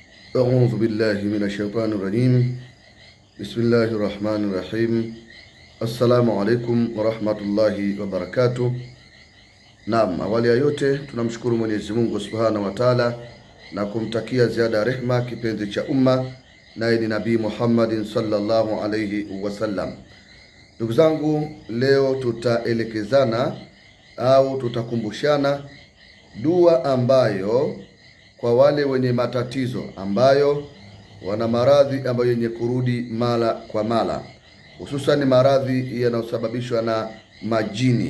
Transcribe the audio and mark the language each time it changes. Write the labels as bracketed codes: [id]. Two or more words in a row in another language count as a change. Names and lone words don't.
[ar] أعوذ بالله من الشيطان الرجيم. بسم الله الرحمن الرحيم. السلام عليكم ورحمة الله وبركاته. [sw] Naam, awali ya yote tunamshukuru Mwenyezi Mungu [ar] سبحانه وتعالى [sw] na kumtakia ziada ya rehma kipenzi cha umma, naye ni Nabii Muhammadin [ar] صلى الله عليه وسلم. [sw] Ndugu zangu, leo tutaelekezana au tutakumbushana dua ambayo kwa wale wenye matatizo ambayo wana maradhi ambayo yenye kurudi mara kwa mara, hususan maradhi yanayosababishwa na majini.